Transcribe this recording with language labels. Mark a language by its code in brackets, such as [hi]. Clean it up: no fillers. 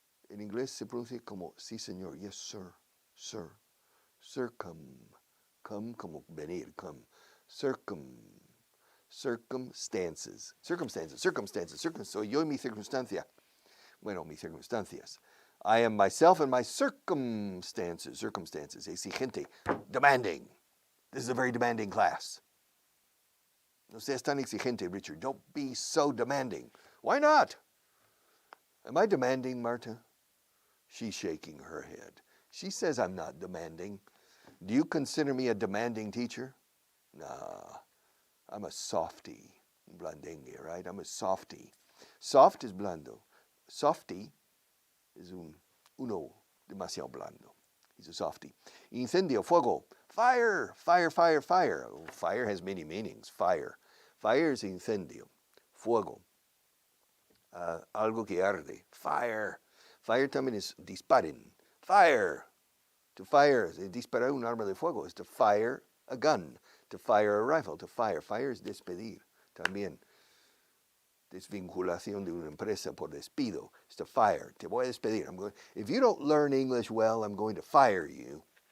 [es] En inglés se pronuncia como sí, señor. [en] Yes, sir. Sir. Circum. Come como venir. Come. Circumstances. Circumstances. Circumstances. [es] Soy yo y mi circunstancia. Bueno, mis circunstancias. [en] I am myself and my circumstances. Circumstances. Exigente. Demanding. This is a very demanding class. [es] No seas tan exigente, [en] Richard. Don't be so demanding. Why not? Am I demanding, Marta? She's shaking her head. She says I'm not demanding. Do you consider me a demanding teacher? Nah, I'm a softy. Blandengue, right? I'm a softy. Soft is blando. Softy is [es] uno demasiado blando. [en] He's a softy. Incendio, fuego. Fire, fire, fire, fire. Fire has many meanings. Fire. [es] Fire is incendio. Fuego. Algo que arde. Fire. Fire también es disparen. [en] Fire. To fire, [es] disparar un arma de fuego [en] is to fire a gun. To fire a rifle. To fire. Fire is despedir. También. [es] Desvinculación de una empresa por despido. [en] It's to fire. [es] Te voy a despedir. [en] If you don't learn English well, I'm going to fire you.